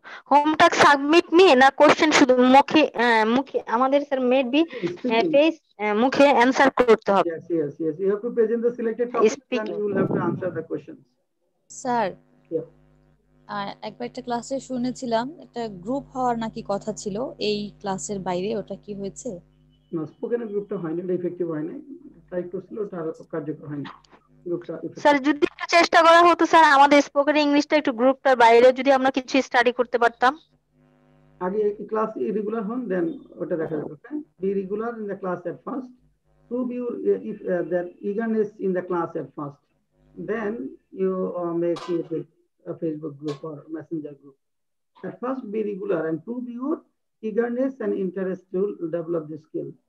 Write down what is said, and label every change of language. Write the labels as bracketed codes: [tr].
[bn] Home task submit নিয়ে না question শুধু মুখে মুখে আমাদের স্যার মেবি ফেস মুখে অ্যানসার করতে হবে? [en] Yes, yes, yes. You have to present the selected topics and you will have to answer the questions. [bn] Sir, [en] Yeah. [bn] একবার একটা ক্লাসে শুনেছিলাম একটা গ্রুপ হওয়ার নাকি কথা ছিল এই ক্লাসের বাইরে, ওটা কি হয়েছে? না, স্পোকেন গ্রুপটা হয়নি, এটা ইফেক্টিভ হয় না, ট্রাই করছিল, ওটা কার্যকর হয়নি গ্রুপটা। স্যার যদি একটু চেষ্টা করা হতো স্যার, আমাদের স্পোকেন ইংলিশটা একটু গ্রুপটার বাইরে যদি আমরা কিছু স্টাডি করতে পারতাম। আগে ক্লাস ইরেগুলার হন, দেন ওটা দেখা যাবে। [en] Okay, be regular in the class at first, prove your if that eagerness in the class at first, then you make a Facebook group or messenger group. At first be regular and prove your eagerness and interest to develop the skill.